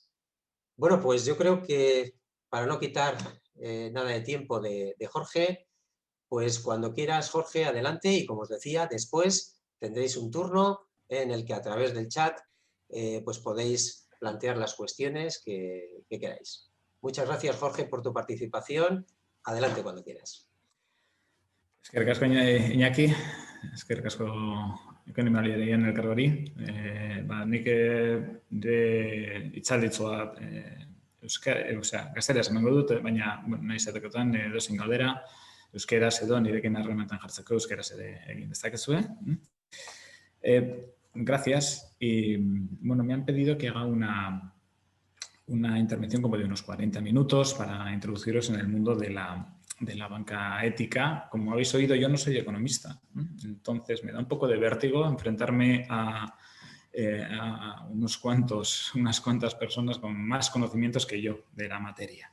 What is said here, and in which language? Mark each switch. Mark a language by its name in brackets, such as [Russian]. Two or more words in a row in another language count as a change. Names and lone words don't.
[Spanish] Bueno, pues yo creo que para no quitar nada de tiempo de Jorge, pues cuando quieras, Jorge, adelante y como os decía, después tendréis un turno en el que a través del chat pues podéis plantear las cuestiones que queráis. Muchas gracias, Jorge, por tu participación. Adelante cuando quieras. [Basque] Eskerrik asko, Iñaki, eskerrik asko ekonomialien elkargori. Nik itzalditzoa gazteraz emango dut, baina nahi izatekotan edozein galdera, euskeraz edo nirekin harremanetan jartzeko euskeraz ere egin dezakezue. [Spanish] Gracias. Y bueno, me han pedido que haga una intervención como de unos 40 minutos para introduciros en el mundo de la banca ética. Como habéis oído, yo no soy economista, entonces me da un poco de vértigo enfrentarme a unas cuantas personas con más conocimientos que yo de la materia.